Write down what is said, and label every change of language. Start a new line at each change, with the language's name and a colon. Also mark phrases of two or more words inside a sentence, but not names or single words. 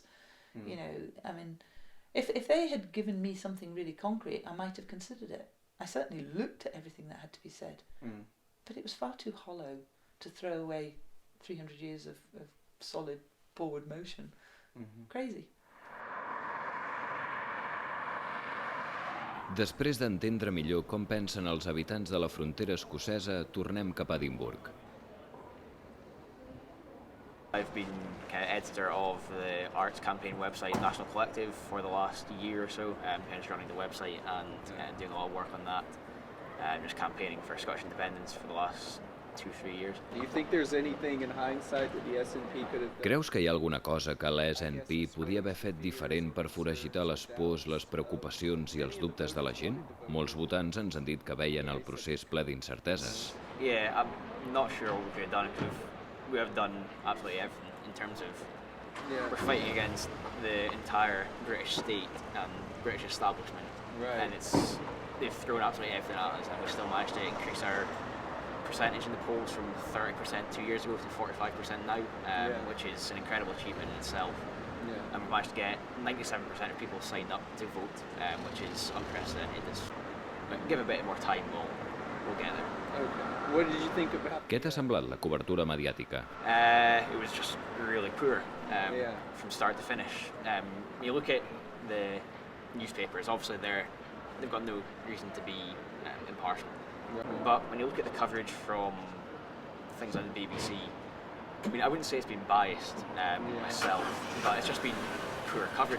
English: You know, I mean, if they had given me something really concrete, I might have considered it. I certainly looked at everything that had to be said. But it was far too hollow to throw away 300 years of solid forward motion. Crazy.
Catalan: Després d'entendre millor com pensen els habitants de la frontera escocesa, tornem cap a Edimburg.
English: I've been kind of editor of the arts campaign website National Collective for the last year or so, kind of just running the website and doing a lot of work on that, just campaigning for Scottish independence for the last 2-3 years. Do you think there's anything in hindsight that the SNP could have done?
Catalan: Creus que hi ha alguna cosa que l'SNP podia haver fet diferent per foragitar les pors, les preocupacions i els dubtes de la gent? Molts votants ens han dit que veien el procés ple d'incerteses.
English: Yeah, I'm not sure what we could have done. We have done absolutely everything in terms of we're fighting against the entire British state and British establishment, and they've thrown absolutely everything at us, and we still managed to increase our percentage in the polls from 30% 2 years ago to 45% now, which is an incredible achievement in itself. And we managed to get 97% of people signed up to vote, which is unprecedented. Give a bit more time, we'll get there. Okay. What did you think about?
Catalan: Què t'ha semblat la cobertura mediàtica?
English: It was just really poor from start to finish. You look at the newspapers, obviously they've got no reason to be impartial. But when you look at the coverage from things like the BBC, I mean, I wouldn't say it's been biased myself, but it's just been poor coverage.